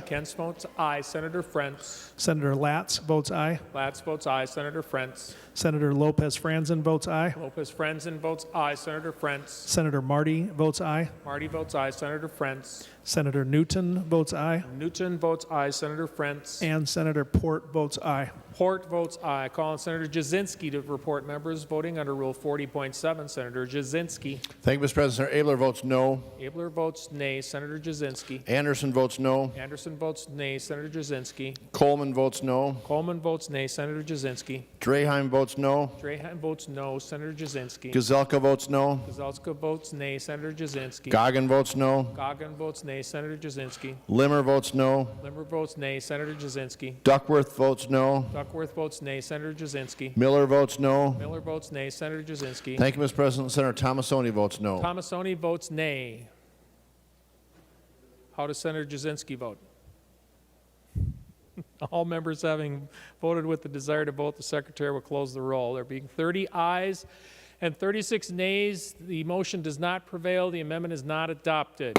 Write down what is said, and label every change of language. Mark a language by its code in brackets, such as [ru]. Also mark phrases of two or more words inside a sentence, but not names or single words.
[en] Kent votes aye. Senator Frentz. Senator Latz votes aye. Latz votes aye. Senator Frentz. Senator Lopez Franzen votes aye. Lopez Franzen votes aye. Senator Frentz. Senator Marty votes aye. Marty votes aye. Senator Frentz. Senator Newton votes aye. Newton votes aye. Senator Frentz. And Senator Port votes aye. Port votes aye. Calling Senator Jasinski to report members voting under Rule 40.7. Senator Jasinski. Thank you, Mr. President. Senator Abler votes no. Abler votes nay. Senator Jasinski. Anderson votes no. Anderson votes nay. Senator Jasinski. Coleman votes no. Coleman votes nay. Senator Jasinski. Draheim votes no. Draheim votes no. Senator Jasinski. Gazelka votes no. Gazelka votes nay. Senator Jasinski. Goggin votes no. Goggin votes nay. Senator Jasinski. Limmer votes no. Limmer votes nay. Senator Jasinski. Duckworth votes no. Duckworth votes nay. Senator Jasinski. Miller votes no. Miller votes nay. Senator Jasinski. Thank you, Mr. President. Senator Tomasoni votes no. Tomasoni votes nay. How does Senator Jasinski vote? All members having voted with the desire to vote, the secretary will close the roll. There being 30 ayes and 36 nays, the motion does not prevail. The amendment is not adopted.